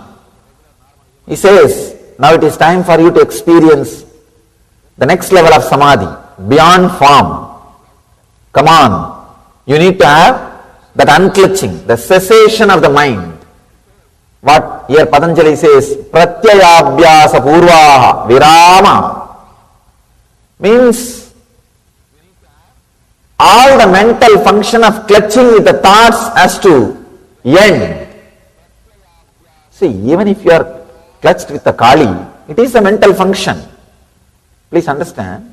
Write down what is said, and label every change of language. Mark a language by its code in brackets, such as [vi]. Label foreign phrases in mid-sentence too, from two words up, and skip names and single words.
[en] He says, now it is time for you to experience the next level of samadhi, beyond form. Come on, you need to have that unclutching, the cessation of the mind. What here Patanjali says, [sa] pratyayabhyasa purvaha virama, [en] means all the mental function of clutching with the thoughts has to end. See, even if you are clutched with the Kali, it is a mental function. Please understand.